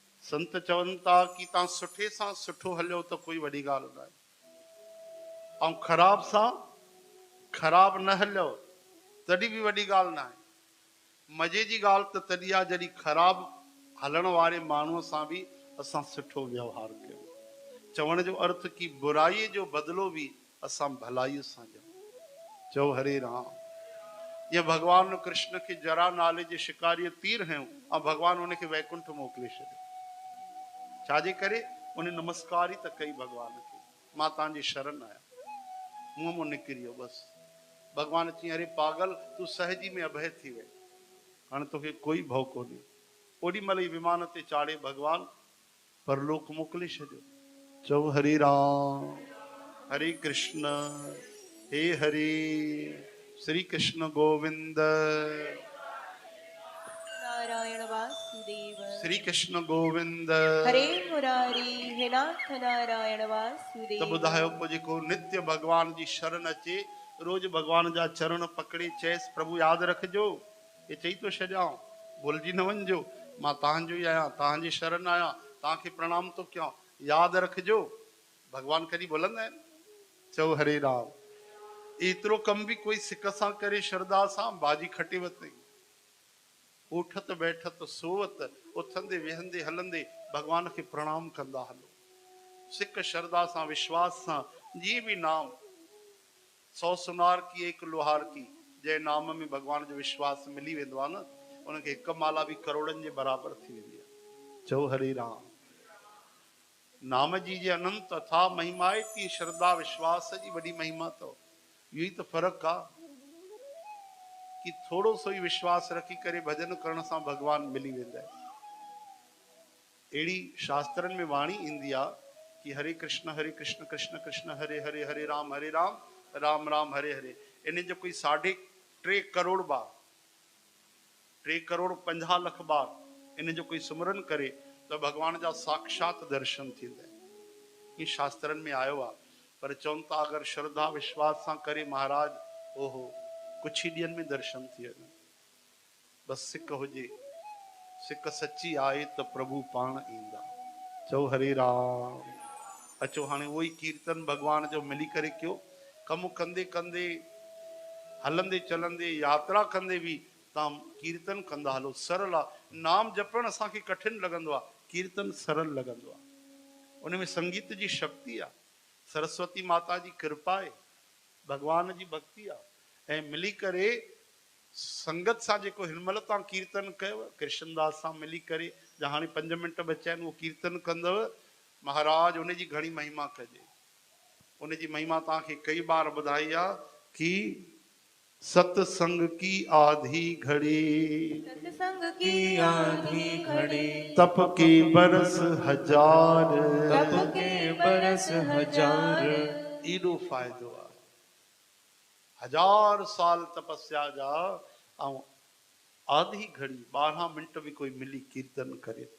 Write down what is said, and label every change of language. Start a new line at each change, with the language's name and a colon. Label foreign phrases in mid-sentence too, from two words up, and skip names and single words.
Sindhi: संत चवनि था कि तव्हां सुठे सां सुठो हलियो त कोई वॾी ॻाल्हि न आहे, ऐं ख़राब सां ख़राब न हलियो तॾहिं बि वॾी ॻाल्हि न आहे। मज़े जी ॻाल्हि त तॾहिं आहे जॾहिं ख़राब हलण वारे माण्हूअ सां बि असां सुठो व्यवहार कयूं। चवण जो अर्थ कि बुराईअ जो बदिलो बि असां भलाईअ सां ॾियूं। चओ हरे राम। ये भगवान कृष्ण के जरा नाले जे शिकारीअ तीर हयूं ऐं भगवान उनखे वैकुंठ मोकिले छॾियो। छाजे करे? उन नमस्कार ई त कई भगवान खे, मां तव्हांजी शरण आहियां, मुंहं मां निकिरी वियो बस। भगवान चई अरे पागल तूं सहजी में अभय थी वए, हाणे तोखे कोई भउ कोन्हे। ओॾी महिल ई विमान ते चाढ़े भगवान परलोक मोकिले छॾियो। चओ हरे राम हरे कृष्ण हे हरे श्री कृष्ण गोविंद नारायण वासुदेव श्री कृष्ण गोविंद हरे मुरारी हे नाथ नारायण वासुदेव। त ॿुधायो पोइ जेको नित्य भगवान जी शरण अचे, रोज भगवान जा चरण पकड़े चएसि प्रभु यादि रखिजो, ये चई तो छॾियां, भुलिजी न वञिजो, मां तव्हांजो ई आहियां, तव्हांजी शरण आहियां, तव्हांखे प्रणाम थो कयां, यादि रखिजो। भगवान कॾहिं भुलंदा आहिनि? चओ हरे राम। एतिरो कम बि कोई सिक सां करे श्रद्धा सां भाॼी खटे वरितई,
Hindi: उठत बैठत सोवत
Sindhi: उथंदे वेहंदे हलंदे भगवान खे प्रणाम कंदा हलो। सिक श्रद्धा सां विश्वास सां जीअं बि नाम 100
Hindi: सुनार की एक लोहार की,
Sindhi: जंहिं नाम में भगवान जो विश्वास मिली वेंदो आहे न, उनखे हिकु माला बि करोड़नि जे बराबरि थी वेंदी आहे। चओ हरे राम। नाम जी जे अनंत अथा महिमा आहे, ती श्रद्धा विश्वास जी वॾी महिमा अथव। इहो ई त फ़र्क़ु आहे कि थोरो सो ई विश्वास रखी करे भजन करण सां भगवान मिली वेंदा आहिनि। अहिड़ी शास्त्रनि में वाणी ईंदी आहे कि हरे कृष्ण कृष्ण कृष्ण हरे हरे, हरे राम राम राम हरे हरे। इन जो कोई 3.5 करोड़ बार, 3 करोड़ 50 लख बार इन जो कोई सुमरन करे तो भगवान जा साक्षात दर्शन थींदा आहिनि। ये शास्त्रनि में आयो आहे। पर चवनि था अगरि श्रद्धा विश्वास सां करे महाराज, ओहो कुछ ही ॾींहंनि में दर्शन थी वञनि। बस सिक हुजे, सिक सची आहे त प्रभु पाण ईंदा। चओ हरे राम। अचो हाणे उहो ई कीर्तन भगवान जो मिली करे कयो। कमु कंदे कंदे, हलंदे चलंदे, यात्रा कंदे बि तव्हां कीर्तन कंदा हलो। सरल आहे। नाम जपण असांखे कठिन लॻंदो आहे, कीर्तन सरल लॻंदो आहे। उनमें संगीत जी शक्ति आहे, सरस्वती माता जी कृपा आहे, भगवान जी भक्ति आहे। ऐं मिली करे संगत सां जेको हिनमहिल तव्हां कीर्तन कयो कृष्णदास सां मिली करे, जा हाणे 5 मिंट बचिया आहिनि, उहो कीर्तन कंदव महाराज, उनजी घणी महिमा कजे। उनजी महिमा तव्हांखे कई बार ॿुधाई आहे कि
Hindi: सत्संग की आधी घड़ी, सत्संग की आधी घड़ी, तप के बरस हजार, तप के बरस हजार।
Sindhi: एॾो फ़ाइदो आहे। 1000 साल तपस्या जा ऐं आधी घड़ी 12 मिंट भी कोई मिली कीर्तन करे।